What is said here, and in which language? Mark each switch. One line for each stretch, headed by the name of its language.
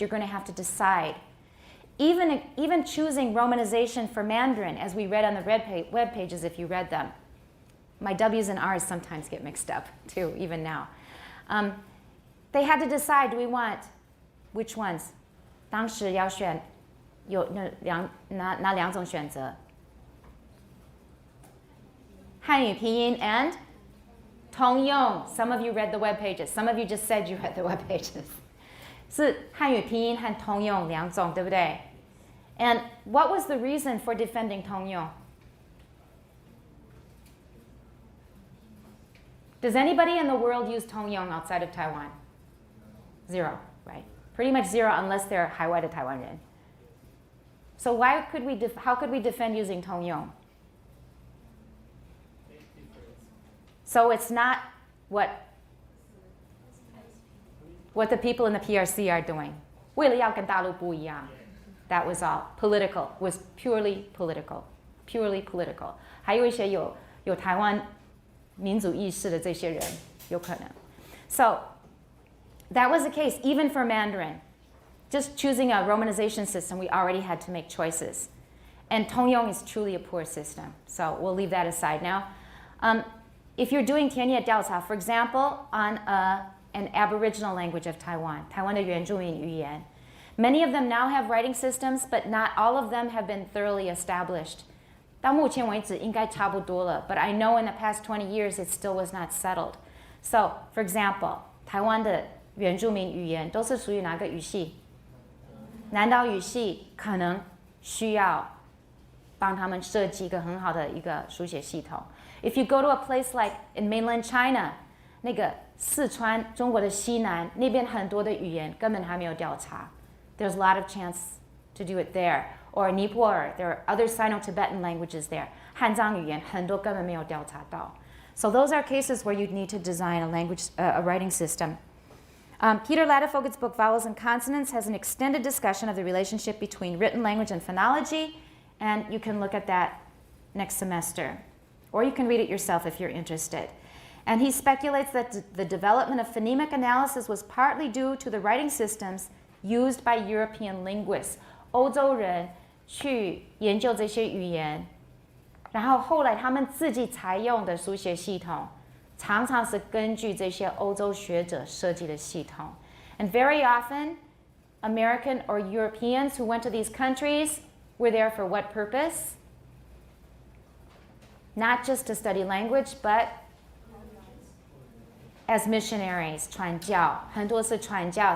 English: You're going to have to decide. Even choosing romanization for Mandarin, as we read on the web pages if you read them. My W's and R's sometimes get mixed up too, even now. They had to decide, do we want which ones?
Chinese: 当时要选有哪两种选择？汉语拼音 and 通用.
English: Some of you read the web pages. Some of you just said you read the web pages.
Chinese: 是汉语拼音和通用两种，对不对？
English: And what was the reason for defending 通用? Does anybody in the world use 通用 outside of Taiwan? Zero, right? Pretty much zero unless they're
Chinese: 海外的台湾人.
English: So how could we defend using 通用? So it's not what the people in the PRC are doing.
Chinese: 为了要跟大陆不一样.
English: That was all. Political. Was purely political. Purely political.
Chinese: 还有一些有台湾民族意识的这些人，有可能.
English: So that was the case even for Mandarin. Just choosing a romanization system, we already had to make choices. And 通用 is truly a poor system. So we'll leave that aside now. If you're doing 田野调查, for example, on an Aboriginal language of Taiwan,
Chinese: 台湾的原住民语言,
English: many of them now have writing systems, but not all of them have been thoroughly established.
Chinese: 到目前为止应该差不多了,
English: but I know in the past 20 years it still was not settled. So, for example,
Chinese: 台湾的原住民语言都是属于哪个语系? 南岛语系可能需要帮他们设计一个很好的一个书写系统.
English: If you go to a place like in mainland China,
Chinese: 那个四川中国的西南那边很多的语言根本还没有调查.
English: There's a lot of chance to do it there. Or Nippur, there are other Sino-Tibetan languages there.
Chinese: 汉藏语言很多根本没有调查到.
English: So those are cases where you'd need to design a writing system. Peter Ladefoged's book, Vowels and Consonants, has an extended discussion of the relationship between written language and phonology, and you can look at that next semester. Or you can read it yourself if you're interested. And he speculates that the development of phonemic analysis was partly due to the writing systems used by European linguists.
Chinese: 欧洲人去研究这些语言，然后后来他们自己采用的书写系统，常常是根据这些欧洲学者设计的系统。
English: And very often, American or Europeans who went to these countries were there for what purpose? Not just to study language, but as missionaries,
Chinese: 传教，很多是传教.